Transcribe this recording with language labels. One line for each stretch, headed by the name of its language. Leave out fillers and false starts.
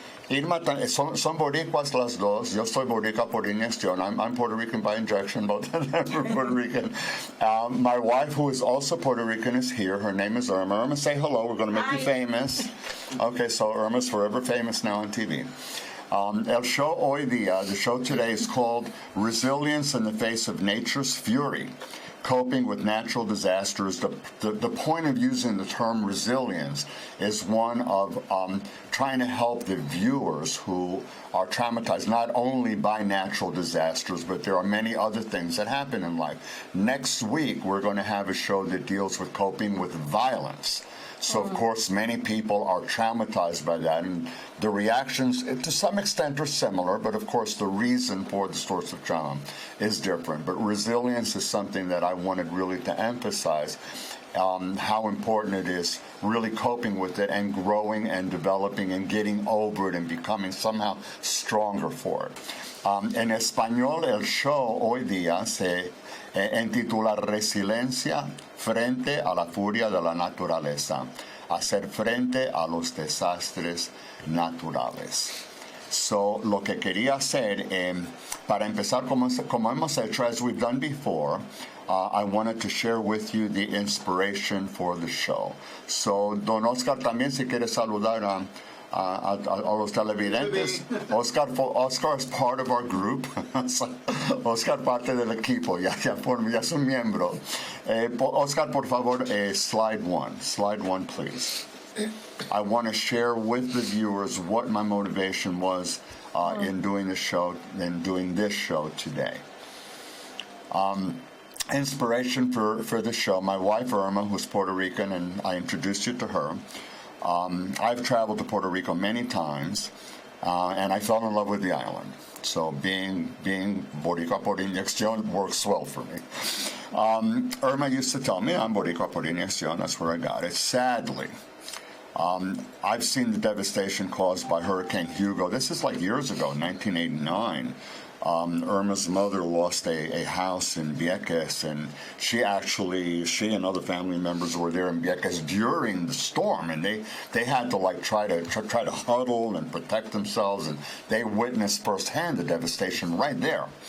Spanish: Irma, son boricuas las dos. Yo soy boricua por inyección.
English: I'm Puerto Rican by injection, both of them are Puerto Rican. My wife, who is also Puerto Rican, is here. Her name is Irma. Irma, say hello. We're going to make you famous. Okay, so Irma's forever famous now on TV.
Spanish: El show hoy día,
English: the show today is called Resilience in the Face of Nature's Fury. Coping with natural disasters. The point of using the term resilience is one of trying to help the viewers who are traumatized not only by natural disasters, but there are many other things that happen in life. Next week, we're going to have a show that deals with coping with violence. So, of course, many people are traumatized by that, and the reactions, to some extent, are similar, but, of course, the reason for the source of trauma is different. But resilience is something that I wanted really to emphasize, how important it is really coping with it and growing and developing and getting over it and becoming somehow stronger for it.
Spanish: En español, el show hoy día se intitula Resiliencia frente a la furia de la naturaleza, hacer frente a los desastres naturales.
English: So,
Spanish: lo que quería hacer, para empezar, como hemos hecho,
English: as we've done before, I wanted to share with you the inspiration for the show.
Spanish: So, Don Oscar, también si quiere saludar a los televidentes.
English: Oscar is part of our group.
Spanish: Oscar parte del equipo, ya es un miembro. Oscar, por favor,
English: slide one, please. I want to share with the viewers what my motivation was in doing this show today. Inspiration for the show, my wife Irma, who's Puerto Rican, and I introduced you to her. I've traveled to Puerto Rico many times, and I fell in love with the island. So being
Spanish: Boricua por inyección
English: works well for me. Irma used to tell me I'm
Spanish: Boricua por inyección.
English: That's where I got it. Sadly, I've seen the devastation caused by Hurricane Hugo. This is like years ago, 1989. Irma's mother lost a house in Vieques, and she and other family members were there in Vieques during the storm, and they had to try to huddle and protect themselves, and they witnessed firsthand the devastation right there.